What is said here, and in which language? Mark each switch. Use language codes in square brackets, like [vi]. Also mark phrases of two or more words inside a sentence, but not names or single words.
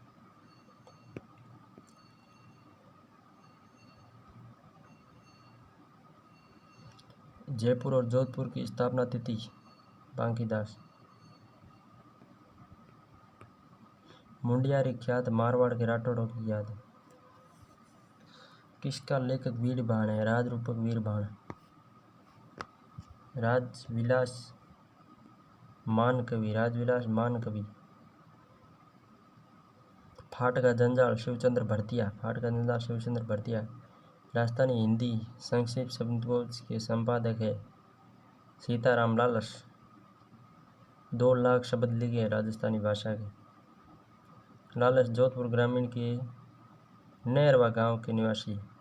[hi] जयपुर और जोधपुर की स्थापना तिथि? बांकीदास। मुंडियारी ख्यात मारवाड़ के राठौड़ों की याद है। किसका लेखक वीरबाण है? राजरूपक वीरबाण। राजविलास मानकवि। राजविलास मानकवि। फाट का जंजाल शिवचंद्र भरतिया। फाट का जंजाल शिवचंद्र भरतिया। राजस्थानी हिंदी संक्षिप्त शब्दकोश के संपादक है सीताराम लालस। 2 लाख शब्द लिखे हैं राजस्थानी भाषा के। लालस जोधपुर ग्रामीण के नहरवा गांव के निवासी।